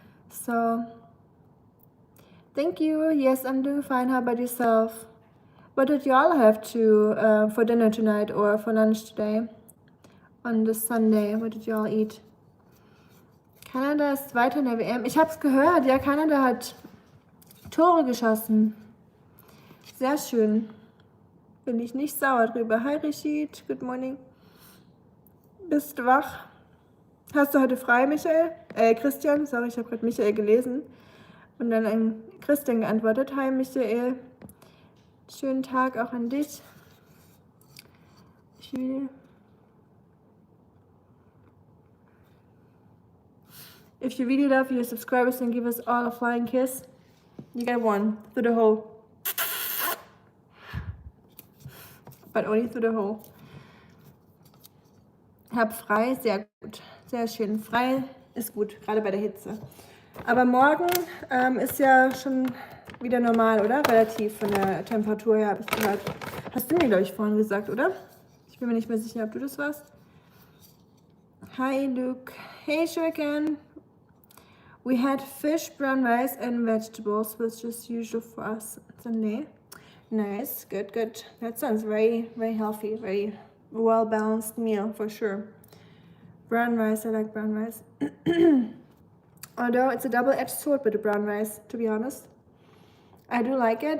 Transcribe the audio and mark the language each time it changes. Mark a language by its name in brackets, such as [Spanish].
[English] So, thank you. Yes, I'm doing fine. How about yourself? What did y'all have to for dinner tonight or for lunch today? On this Sunday, what did y'all eat? [German] Kanada ist weiter in der WM. Ich hab's gehört, ja, Kanada hat Tore geschossen. Sehr schön. Bin ich nicht sauer drüber. [English] Hi Rashid, good morning. [German] Bist du wach? Hast du heute frei, Michael? Christian, sorry, ich habe gerade Michael gelesen. Und dann ein Christian geantwortet. Hi Michael. Schönen Tag auch an dich. [English] If you really love your subscribers and give us all a flying kiss, you get one through the hole. But only through the hole. [German] Hab frei, sehr gut. Sehr schön. Frei ist gut, gerade bei der Hitze. Aber morgen ist ja schon wieder normal, oder? Relativ von der Temperatur her, habe ich gehört. Hast du mir, glaube ich, vorhin gesagt, oder? Ich bin mir nicht mehr sicher, ob du das warst. [English] Hi, Luke. Hey, Shuriken. We had fish, brown rice, and vegetables, which is usual for us Sunday. Nice, good, good. That sounds very, very healthy, very well-balanced meal for sure. Brown rice, I like brown rice. Although it's a double-edged sword with the brown rice, to be honest. I do like it.